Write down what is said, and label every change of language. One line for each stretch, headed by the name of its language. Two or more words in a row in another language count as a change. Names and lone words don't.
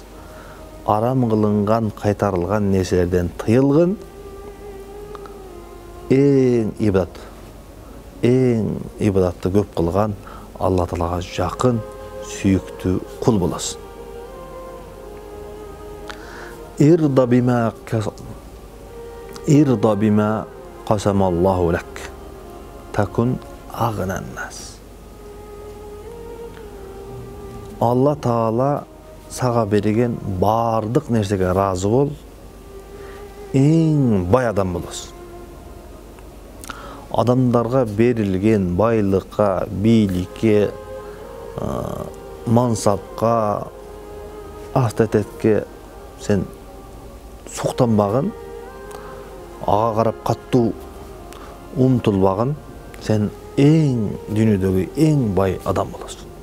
Kyrgyz: Арам кылынган, кайтарылган нерселерден тыйылгын, эң ибадатты көп кылган, Алла Таалага жакын, сүйүктүү кул болосуң.
Arabic: ارض بما قسم الله لك تكن أغنى الناس.
Kyrgyz: Алла Таала сага берген бардык нерсеге разы бол, эң бай адам болосуң. Адамдарга берилген байлыкка, бийликке, мансапка, авторитетке сен суктанбагын, ага карап каттуу умтулбагын, сен дүйнөдөгү эң бай адам болосуң.